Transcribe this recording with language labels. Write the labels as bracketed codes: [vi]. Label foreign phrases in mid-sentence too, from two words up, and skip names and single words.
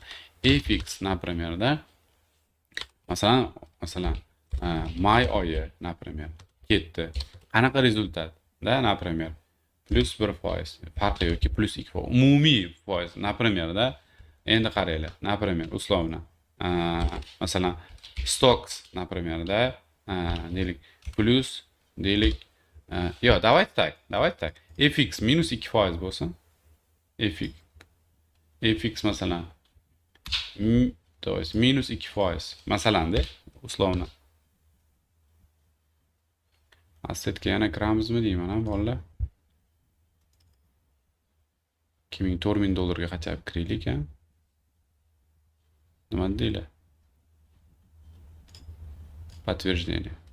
[uz] FX, например, da. Masalan, may oyi, например, ketdi. Qanaqa rezultat? Da, например, +1%, farqi yoki +2%. Umumiy foiz, например, da. Endi qaranglar, [ru] например, условно. Masalan, stocks, например, да, [uz] deylik, plus, deylik, [ru] yo, давайте так. [uz] FX -2% bo'lsa, FX masalan, [ru] то есть -2%, [uz] masalan-da, условно. Assetga yana kiramizmi deyman, ha, bolalar. $2000-$4000 ga qachab kiraylik, ha. Nima deylar? Подтверждение.